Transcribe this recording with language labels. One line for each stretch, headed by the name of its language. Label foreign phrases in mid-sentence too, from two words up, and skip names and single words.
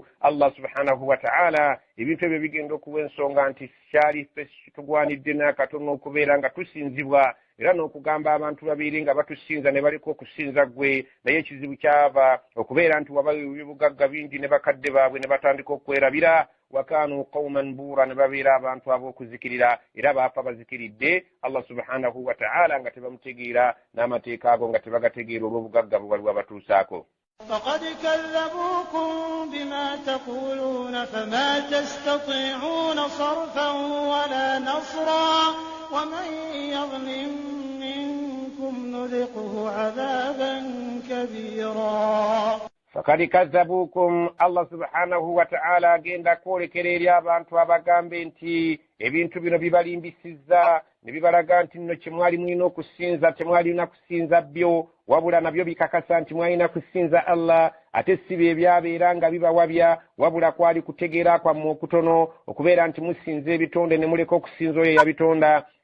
Arabic: الله سبحانه وتعالى
Ganda: ebintu ebyo bigenda okuwa ensonga nti kyali ffe kitugwanidde n'akatono okubeera nga tusinzibwa era n'okugamba abantu babeere nga batusinza ne baleka okusinza ggwe, naye ekizibu kyava okubeera nti wabawa ebibugagga bingi ne bakadde baabwe ne batandika okwerabira.
Arabic: وكانوا قوما بورا,
Ganda: ne babeera abantu ab'okuzikirira era baafa bazikiridde
Arabic: الله سبحانه وتعالى
Ganda: nga tebamutegeera n'amateeka ago nga tebagategeera olw'obugagga bwe wali wabatuusaako.
Arabic: فقد كذبوكم بما تقولون فما تستطيعون صرفا ولا نصرا ومن يظلم منكم نذقه عذابا كبيرا. فقد كذبوكم الله سبحانه وتعالى
Ganda: agenda kwolekera eri abantu abagambe nti ebintu bino bibalimbisizza ne bibalaga nti nno kyemwali mulina okusinza temwalina kusinza byo wabula nabyo bikakasa nti mwalina kusinza Allah, ate si bye byabeera nga bibawabya wabula kwali kutegeera kwammwe okutono okubeera nti musinza ebitonde ne muleka okusinza oyo yabitonda.